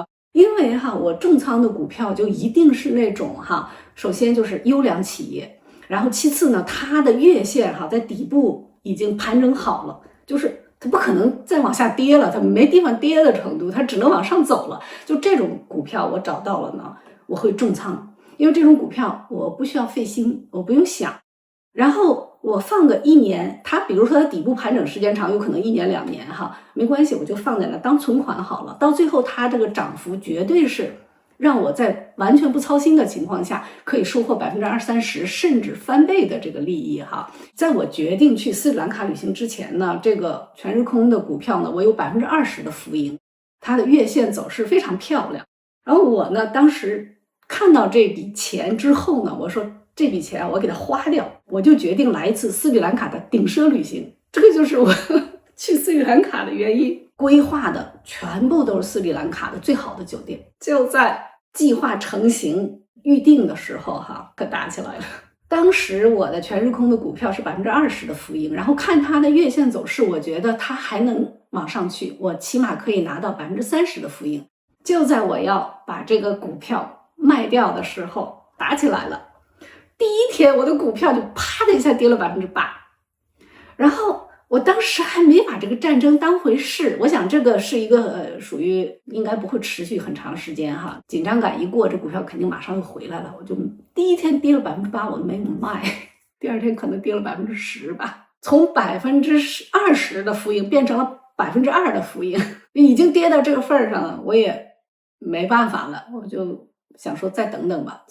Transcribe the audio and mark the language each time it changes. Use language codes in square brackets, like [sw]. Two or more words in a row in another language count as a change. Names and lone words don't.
[zh] 因為哈我重倉的股票就一定是那種哈，首先就是優良企業，然後其次呢它的月線哈在底部已經盤整好了，就是它不可能再往下跌了，它沒地方跌的程度，它只能往上走了。就這種股票我找到了呢，我會重倉，因為這種股票我不需要費心，我不用想。然後我放個1年，它比如說它底部盤整時間長，有可能1年2年哈，沒關係，我就放在那當存款好了。到最後它這個漲幅絕對是讓我在完全不操心的情況下，可以收穫20-30%甚至翻倍的這個利益哈。在我決定去斯里蘭卡旅行之前呢，這個全日空的股票呢，我有20%的浮盈，它的月線走勢非常漂亮。然後我呢，當時看到這筆錢之後呢，我說這筆錢我給它花掉，我就決定來一次斯里蘭卡的頂奢旅行。這個就是我去斯里蘭卡的原因。規劃的全部都是斯里蘭卡的最好的酒店，就在計劃成型預定的時候哈，可打起來了。當時我的全日空的股票是20%的浮盈，然後看它的月線走勢，我覺得它還能往上去，我起碼可以拿到30%的浮盈。就在我要把這個股票賣掉的時候，打起來了。第一天我的股票就啪的一下跌了8%，然後我當時還沒把這個戰爭當回事，我想這個是一個屬於應該不會持續很長時間哈，緊張感一過，這股票肯定馬上又回來了。我就第一天跌了8%，我都沒有賣，第二天可能跌了10%吧，從20%的浮盈變成了2%的浮盈，已經跌到這個份兒上了，我也沒辦法了，我就想說再等等吧。